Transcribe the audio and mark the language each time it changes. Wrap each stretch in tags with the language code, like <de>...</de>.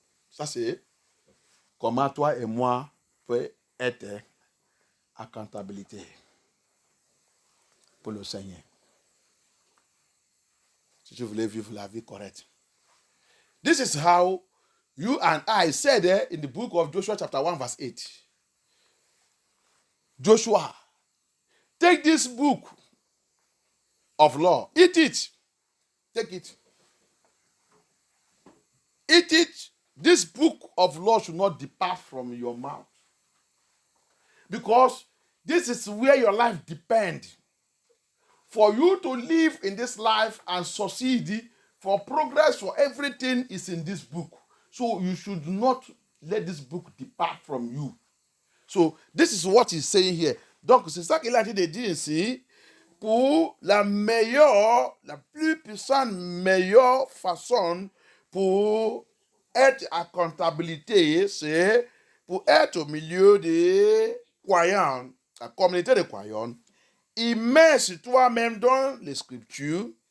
<fr>Ça, c'est comment toi et moi peut être à comptabilité pour le Seigneur. Si tu voulais vivre la vie correcte.</fr> <en>This is how you and I said in the book of Joshua chapter 1 verse 8. Joshua, take this book of law, eat it. Take it. Eat it. This book of law should not depart from your mouth. Because this is where your life depends. For you to live in this life and succeed, for progress, for everything is in this book. So you should not let this book depart from you. So this is what he's saying here.</en> <fr>Donc c'est ça qu'il a dit de dire ici. Pour la meilleure, la plus puissante, meilleure façon pour être à comptabilité, c'est pour être au milieu des croyants, la communauté des croyants, immerse toi-même dans les Scriptures</fr>